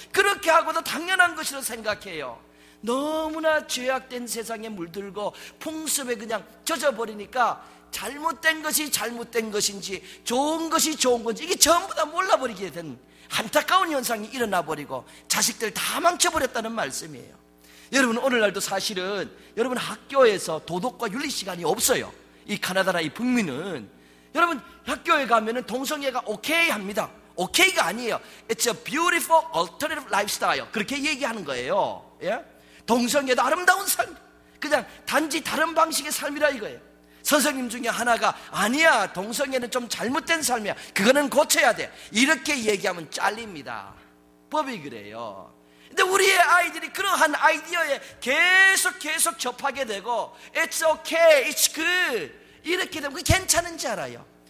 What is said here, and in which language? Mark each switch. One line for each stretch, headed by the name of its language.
Korean: 그렇게 하고도 당연한 것으로 생각해요. 너무나 죄악된 세상에 물들고 풍습에 그냥 젖어버리니까 잘못된 것이 잘못된 것인지 좋은 것이 좋은 건지 이게 전부 다 몰라버리게 된 안타까운 현상이 일어나버리고 자식들 다 망쳐버렸다는 말씀이에요. 여러분, 오늘날도 사실은 여러분 학교에서 도덕과 윤리 시간이 없어요. 이 카나다나 이 북미는 여러분 학교에 가면은 동성애가 오케이 합니다. 오케이가 아니에요.
English: It's a beautiful alternative lifestyle.
Korean: 그렇게 얘기하는 거예요. 예? 동성애도 아름다운 삶, 그냥 단지 다른 방식의 삶이라 이거예요. 선생님 중에 하나가 아니야, 동성애는 좀 잘못된 삶이야, 그거는 고쳐야 돼, 이렇게 얘기하면 잘립니다. 법이 그래요. 근데 우리의 아이들이 그러한 아이디어에 계속 접하게 되고
English: It's okay, it's good
Korean: 이렇게 되면 그게 괜찮은지 알아요.